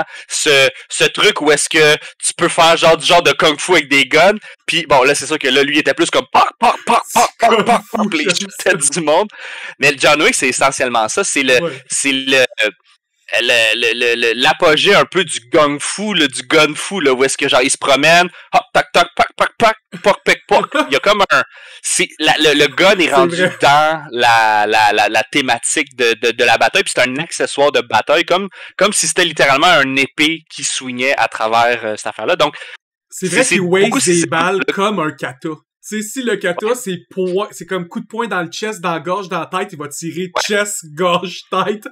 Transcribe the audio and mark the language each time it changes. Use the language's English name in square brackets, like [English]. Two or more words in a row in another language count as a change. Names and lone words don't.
[French] Ce truc où est-ce que tu peux faire du genre de kung fu avec des guns. Puis bon, là, c'est sûr que là, lui, il était plus comme poc, poc, poc, poc, poc, poc, poc, les shootait du monde. Mais le John Wick, c'est essentiellement ça. C'est l'apogée un peu du gun fou, là, où est-ce que genre il se promène, hop, tac, tac, pac, pac, pac, poc, pec, poc. Il y a comme le gun est rendu dans la thématique de la bataille, puis c'est un accessoire de bataille, comme si c'était littéralement un épée qui swingait à travers cette affaire-là. Donc, c'est vrai qu'il waste des balles comme un kata. Tu sais, si le kata, c'est comme coup de poing dans le chest, dans la gorge, dans la tête, il va tirer chest, gorge, tête.